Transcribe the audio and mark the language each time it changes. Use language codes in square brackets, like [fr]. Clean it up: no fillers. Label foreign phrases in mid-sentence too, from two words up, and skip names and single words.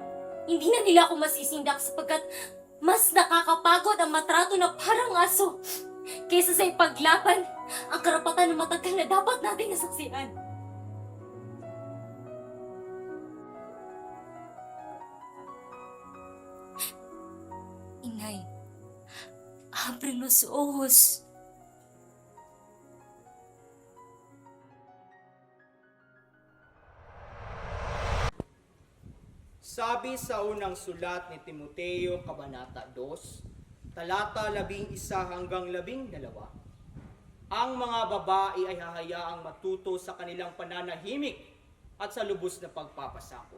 [tl] Hindi na nila ako masisindak sapagkat mas nakakapagod ang matrato na parang aso kaysa sa ipaglaban ang karapatan ng matagal na dapat nating nasaksihan. Inay, [es] abre los ojos. [tl] Sabi sa unang sulat ni Timoteo, Kabanata 2, talata 11 hanggang 12, ang mga babae ay hahayaang matuto sa kanilang pananahimik at sa lubos na pagpapasakop.